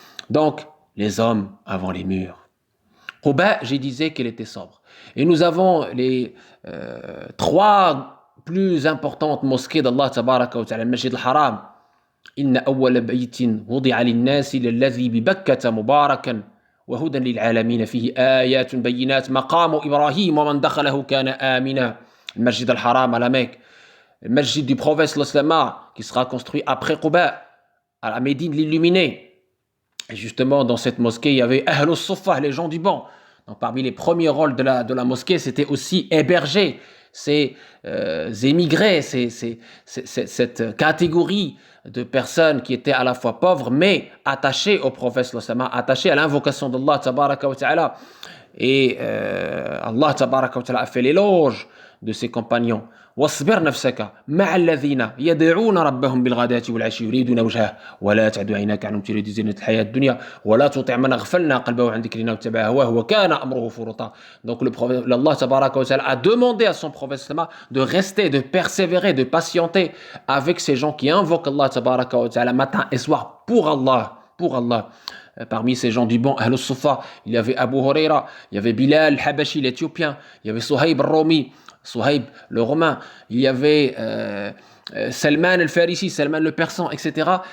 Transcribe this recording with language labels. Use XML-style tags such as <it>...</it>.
<fr>Donc, les hommes avant les murs. Quba, j'ai disais qu'elle était sobre. Et nous avons les trois plus importantes mosquées d'Allah tabaraka wa ta'ala, le Masjid al-Haram.</fr> <ar>إن أول بيت وضع للناس للذي ببكة مباركا وهدى للعالمين فيه آيات بينات مقام إبراهيم ومن دخله كان آمنا.</ar> <fr>المسجد الحرام à la Mecque, le masjid du prophète sallallahu qui sera construit après Quba à la Médine l'illuminé. Et justement dans cette mosquée il y avait Ahlus Suffah, les gens du banc. Donc parmi les premiers rôles de la mosquée, c'était aussi héberger ces émigrés, cette catégorie de personnes qui étaient à la fois pauvres mais attachées au prophète sallallahu attachées à l'invocation d'Allah tabaraka wa ta'ala. Et Allah tabaraka wa ta'ala a fait l'éloge de ses compagnons.</fr> <ar>واصبر نفسك مع الذين يدعون ربهم بالغداة والعشي يريدون وجهه ولا تعد عيناك عنهم تريد زينة الحياة الدنيا ولا تطع من أغفلنا قلبه عن ذكرنا واتبع هواه وكان أمره فرطا.</ar> <fr>Donc Allah tabaraka wa ta'ala a demandé à son prophète de rester, de persévérer, de patienter avec ces gens qui invoquent Allah tabaraka wa ta'ala matin et soir pour Allah. Parmi ces gens du bon, Ahlus Sufa, il y avait Abu Huraira, il y avait Bilal al-Habashi, l'Éthiopien, il y avait Suhaib al-Rumi, Suhaib le Romain, il y avait Salman al-Farisi, Salman le Persan, etc.</fr>